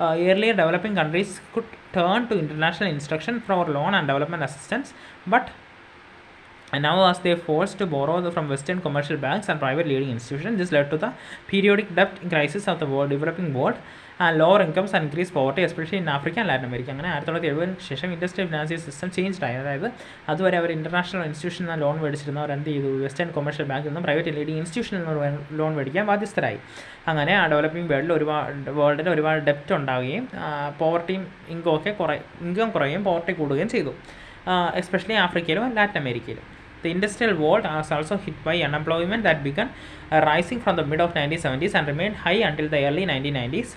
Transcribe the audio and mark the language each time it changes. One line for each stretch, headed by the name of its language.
English: Earlier developing countries could turn to international institution for loan and development assistance, but now as they forced to borrow from Western commercial banks and private leading institutions, this led to the periodic debt crisis of the developing world and lower incomes and increased poverty, especially in Africa and Latin America.
Malayalam: അങ്ങനെ 1970 ശേഷം industrial financial system change ആയി. അതായത് അതുവരെ അവർ international ഇൻസ്റ്റിറ്റ്യൂഷനിൽ നിന്ന് loan മേടിച്ചിരുന്നവർ എന്ത് ചെയ്തു, western commercial ബാങ്കിൽ നിന്നും പ്രൈവറ്റ് ലീഡിംഗ് ഇൻസ്റ്റിറ്റ്യൂഷനിൽ നിന്ന് ലോൺ മേടിക്കാൻ ബാധ്യസ്ഥരായി. അങ്ങനെ ആ ഡെവലപ്പിംഗ് വേൾഡിൽ ഒരുപാട് ഡെപ്റ്റ് ഉണ്ടാവുകയും പോവർട്ടിയും ഇൻകം കുറയുകയും പോവർട്ടി കൂടുകയും ചെയ്തു, എസ്പെഷ്യലി ആഫ്രിക്കയിലും ലാറ്റിൻ അമേരിക്കയിലും.
English: The industrial world was also hit by unemployment that began rising from the mid of 1970s and remained high until the early 1990s.